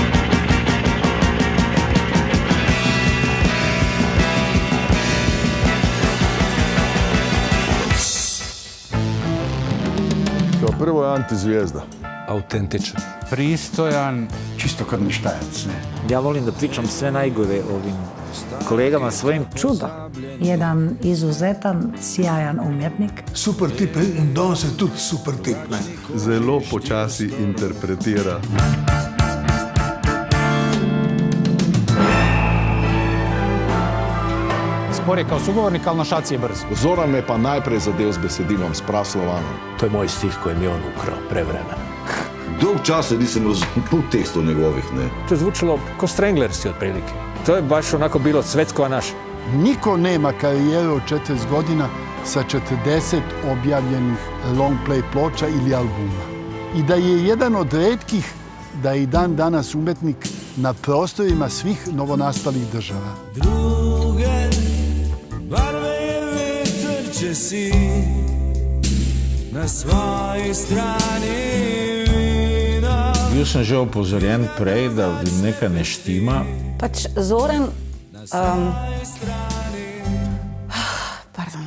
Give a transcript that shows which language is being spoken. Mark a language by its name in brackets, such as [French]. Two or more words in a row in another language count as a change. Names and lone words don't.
[Croatian] Kao prvo je antizvijezda. Autentičan. Pristojan. Čisto kad ništajac, ne? [Serbian] Ja volim da pričam sve najgore ovim kolegama svojim. Čudo. [Croatian] Jedan izuzetan, sjajan umjetnik. [Slovenian] Super tip in danes je tudi super tip, ne? Zelo počasi interpretira. [Serbian] Spor je kao sugovornik, ali na šaci je brz. [Slovenian] Zoran me pa najprej zadev s besedilom, s Praslovanom. [Serbian] To je moj stih koji mi on ukrao prevremeno. [Slovenian] Dolg časa [Serbian] nisam razumel tekstov njegovih, ne. To je zvučalo ko Stranglersi otprilike. To je baš onako bilo Cvetkova naša. Niko nema karijeru od 40 godina sa 40 objavljenih long play ploča ili albuma. I da je jedan od retkih da je i dan danas umetnik na prostorima svih novonastalih država. [Slovenian] Druge barve veter će si na svojoj strani. Bil sem že opozorjen prej, da nekaj ne štima. Pač Zoran... Pardon.